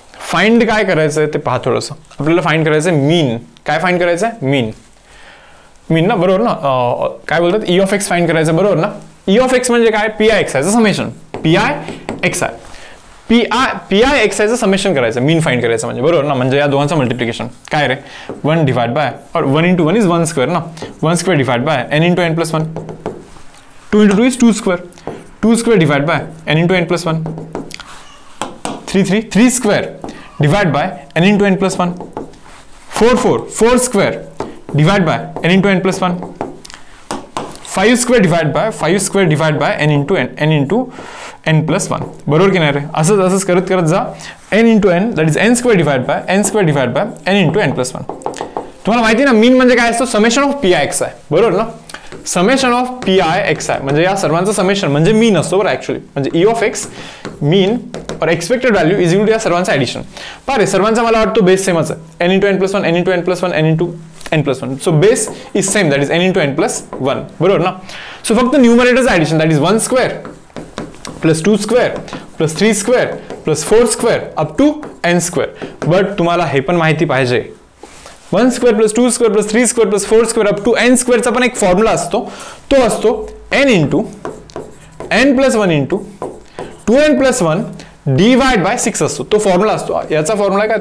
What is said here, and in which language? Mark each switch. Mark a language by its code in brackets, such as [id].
[mr] Find काय करायचं आहे ते पहा थोडंसं. आपल्याला फाइंड करायचं आहे मीन. काय फाइंड करायचं आहे? मीन ना, बरोबर ना? काय बोलतात? ई ऑफ एक्स फाइंड करायचं, बरोबर ना? ई ऑफ एक्स म्हणजे काय? P I x आयचं summation. P I X I x आयचं summation करायचं, मीन फाइंड करायचं म्हणजे, बरोबर ना? म्हणजे या दोघांचं मल्टिप्लिकेशन काय रे? [en] 1 divide by, और 1 into 1 is 1 square ना, 1 square divide by n into n plus 1. 2 into 2 is 2 square, 2 square divide by n into n plus 1. 3 square divide by n into n plus 1. 4 square divide by n into n plus 1. 5 square divide by n into n plus 1, [mr] बरोबर की नाही रे? असंच करत जा. [en] N into n that is n square divide by n into n plus 1. [mr] तुम्हाला माहिती ना मीन म्हणजे काय असतो? Summation of P I x आहे, बरोबर ना? Summation of P I x आहे म्हणजे या सर्वांचं समेशन म्हणजे मीन असतो, बरं ऍक्च्युअली. [en] म्हणजे E of X mean और expected value is equal to [mr] या सर्वांचं ऍडिशन. पारे सर्वांचा मला वाटतो बेस सेमच आहे, N into N plus 1, N into N plus 1, N into N plus 1. [en] so base is same, that is n into n plus 1, [mr] बरोबर ना? [en] So फक्त न्यूमरेटरचं addition, that is 1 square plus 2 square plus 3 square plus 4 square up to n square. [mr] But तुम्हाला हे पण माहिती पाहिजे, 1 square plus 2 square plus 3 square plus 4 square up to N स्क्वेअरचा पण एक फॉर्म्युला असतो, तो असतो N into N plus 1 into 2n plus 1 divide by 6 असतो, तो फॉर्म्युला असतो. याचा फॉर्म्युला काय?